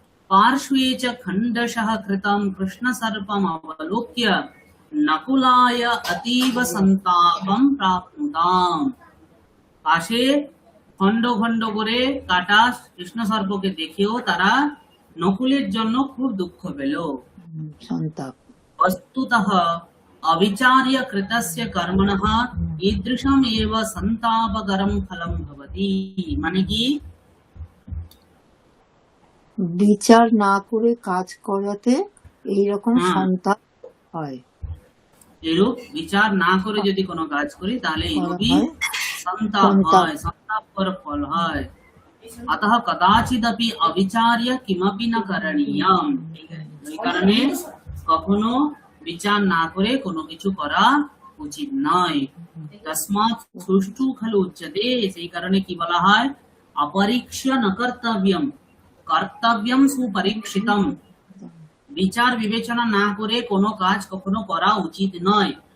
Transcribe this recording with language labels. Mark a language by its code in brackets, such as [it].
[sa] পার্শ্বে চ খণ্ডশঃ কৃতম কৃষ্ণসর্পম অবলোক্য নকুলায় অতীব সন্তাপম প্রাপ্নুতাম। [bn] পাশে খণ্ড খণ্ড করে কাটা কৃষ্ণ সর্পকে দেখেও তারা নকুলের জন্য খুব দুঃখ পেল। সন্তাপ। [sa] वस्तुतः अविचार्य कृतस्य कर्मणः ईदृशम् एव संतापकरं फलं भवति। [bn] মানে কি? বিচার না করে কাজ করাতে এইরকম সন্তাপ হয়। এরূপ বিচার না করে যদি কোনো কাজ করি তাহলে এরূপই সন্তাপ হয়, সন্তাপকর ফল হয়। [sa] अतः कदाचिदपि अविचार्य किमपि न करणीयम्। [bn] এই কারণে কখনো বিচার না করে কোনো কিছু করা উচিত নয়। [sa] তসমাৎ সুষ্ঠু খালু উচ্যতে, [bn] সেই কারণে কি বলা হয়, [sa] অপরীক্ষ্য ন কর্তব্যম, কর্তব্যম সুপরীক্ষিতম। [bn] বিচার বিবেচনা না করে কোনো কাজ কখনো করা উচিত নয়।